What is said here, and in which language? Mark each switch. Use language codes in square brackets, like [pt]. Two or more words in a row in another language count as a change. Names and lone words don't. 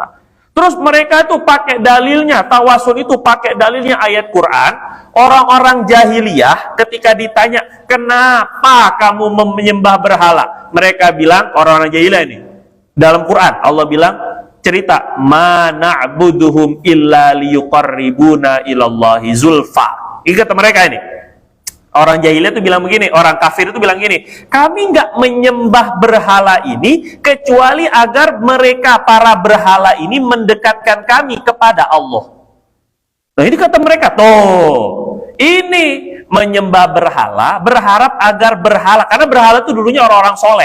[id] Terus mereka itu pakai dalilnya, tawassul itu pakai dalilnya ayat Quran. Orang-orang jahiliyah ketika ditanya, kenapa kamu menyembah berhala? Mereka bilang, orang-orang jahiliyah ini, dalam Quran, Allah bilang, cerita, [ar] ما نعبدهم إلا ليقربونا إلى الله زلفى. [id] Ini kata mereka ini. Orang jahiliyah itu bilang begini, orang kafir itu bilang gini, kami nggak menyembah berhala ini kecuali agar mereka para berhala ini mendekatkan kami kepada Allah. Nah ini kata mereka, ini menyembah berhala, berharap agar berhala, karena berhala itu dulunya orang-orang soleh.